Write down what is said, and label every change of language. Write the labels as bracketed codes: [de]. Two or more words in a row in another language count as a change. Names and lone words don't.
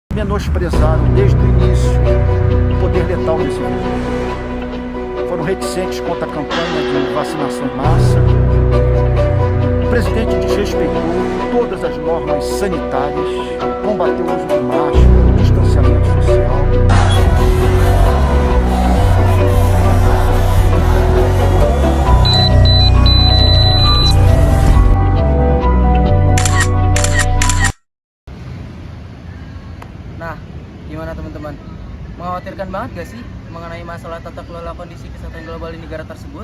[pt] menosprezaram desde o início o poder letal desse vírus. Foram reticentes contra a campanha de vacinação em massa. O presidente desrespeitou todas as normas sanitárias, combateu o uso de máscara, o distanciamento social. [id] Nah, gimana teman-teman? Mengkhawatirkan banget gak sih mengenai masalah tata kelola kondisi kesehatan global di negara tersebut?